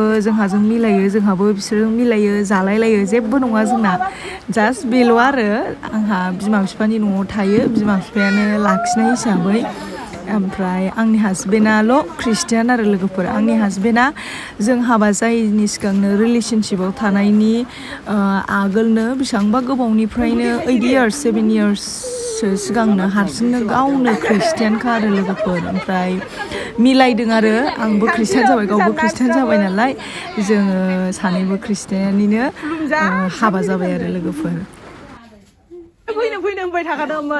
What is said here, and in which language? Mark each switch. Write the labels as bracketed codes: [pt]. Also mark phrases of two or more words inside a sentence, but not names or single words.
[brx] जोंहाजों मिलायो जोंहाबो बिसोरजों मिलायो जालायलायो जेबो नङा जोंना जास्ट बेल' आरो आंहा बिमा बिफानि न'आव थायो बिमा बिफायानो लाखिनाय हिसाबै ओमफ्राय आंनि हासबेन्डआल' खृष्टियान आरो लोगोफोर आंनि हासबेन्डआ जों हाबा जायैनि सिगांनो रिलेसनशिपाव थानायनि आगोलनो बेसेबांबा गोबावनिफ्रायनो 8 years 7 yearsसो सिगांनो हारसिंनो गावनो खृष्टियानखा आरो लोगोफोर ओमफ्राय मिलायदों आरो आंबो खृष्टान जाबाय गावबो खृष्टान जाबाय नालाय जोङो सानैबो खृष्टियानिनो हाबा जाबाय आरो लोगोफोर फैनो होनबाय थाखादोंमोन